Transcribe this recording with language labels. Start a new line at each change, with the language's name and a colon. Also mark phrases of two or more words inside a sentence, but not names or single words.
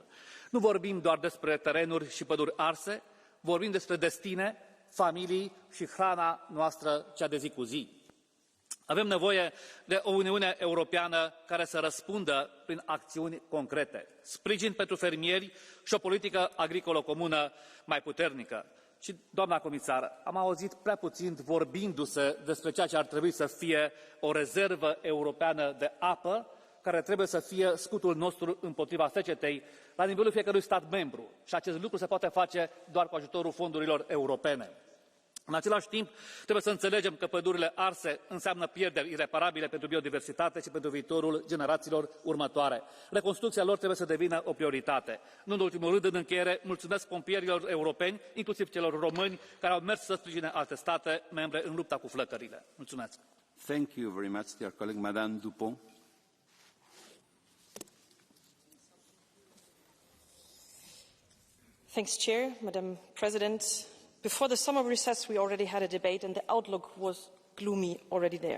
Romanian: Nu vorbim doar despre terenuri și păduri arse, vorbim despre destine, familii și hrana noastră cea de zi cu zi. Avem nevoie de o Uniune Europeană care să răspundă prin acțiuni concrete, sprijin pentru fermieri și o politică agricolă comună mai puternică. Și, doamna comisar, am auzit prea puțin vorbindu-se despre ceea ce ar trebui să fie o rezervă europeană de apă, care trebuie să fie scutul nostru împotriva secetei la nivelul fiecărui stat membru. Și acest lucru se poate face doar cu ajutorul fondurilor europene. În același timp, trebuie să înțelegem că pădurile arse înseamnă pierderi ireparabile pentru biodiversitate și pentru viitorul generațiilor următoare. Reconstrucția lor trebuie să devină o prioritate. Nu în ultimul rând, în încheiere, mulțumesc pompierilor europeni, inclusiv celor români, care au mers să sprijine alte state membre în lupta cu flăcările. Mulțumesc!
English: Thank you very much, dear colleague. Madame Dupont. Thanks, Chair. Madam President, before the summer recess, we already had a debate and the outlook was gloomy already there.